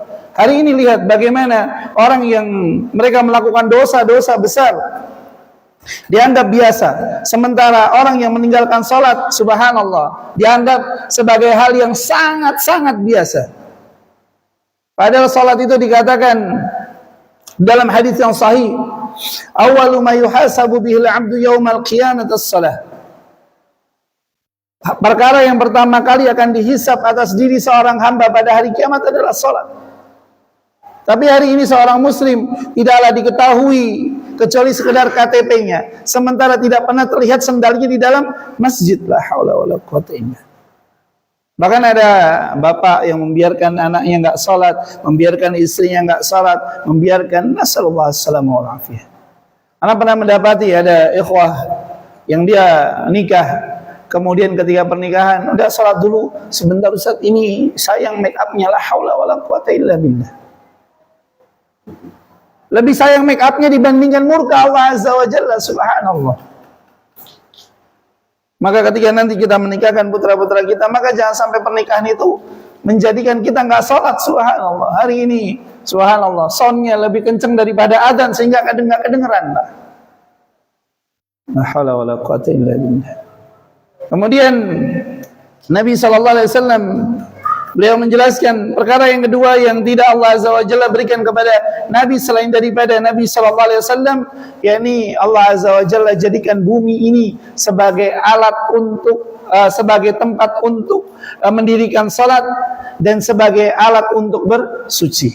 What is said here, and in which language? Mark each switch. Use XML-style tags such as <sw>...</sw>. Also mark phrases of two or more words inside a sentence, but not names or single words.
<id>Hari ini lihat bagaimana orang yang mereka melakukan dosa-dosa besar dianggap biasa, sementara orang yang meninggalkan salat, subhanallah, dianggap sebagai hal yang sangat-sangat biasa. Padahal salat itu dikatakan dalam hadis yang sahih,</id> <ar>أول ما يحاسب به العبد يوم القيامة الصلاة.</ar> <id>Perkara yang pertama kali akan dihisab atas diri seorang hamba pada hari kiamat adalah salat. Tapi hari ini seorang muslim tidaklah diketahui kecuali sekedar KTP-nya, sementara tidak pernah terlihat sendalnya di dalam masjid.</id> <ar>لا حول ولا قوة إلا.</ar> <id>Bahkan ada bapak yang membiarkan anaknya enggak salat, membiarkan istrinya enggak salat, membiarkan,</id> <ar>نسأل الله عليه وعافية.</ar> <id>Anak pernah mendapati ada ikhwah yang dia nikah, kemudian ketika pernikahan, udah salat dulu sebentar Ustaz, ini sayang make up-nya.</id> <ar>لا حول ولا قوة إلا بالله.</ar> <id>Lebih sayang make up-nya dibandingkan murka Allah</id> <ar>عز وجل,</ar> <id>subhanallah. Maka ketika nanti kita menikahkan putra-putra kita, maka jangan sampai pernikahan itu menjadikan kita nggak sholat, subhanallah. Hari ini, subhanallah, soundnya lebih kencang daripada adzan sehingga kadang nggak kedengeran.</id> <ar>لا حول ولا قوة إلا بالله.</ar> <id>Kemudian Nabi SAW beliau menjelaskan perkara yang kedua yang tidak Allah</id> <ar>عز وجل</ar> <id>berikan kepada Nabi selain daripada Nabi SAW, yakni Allah</id> <ar>عز وجل</ar> <id>jadikan bumi ini sebagai alat untuk sebagai tempat untuk mendirikan salat dan sebagai alat untuk bersuci.</id>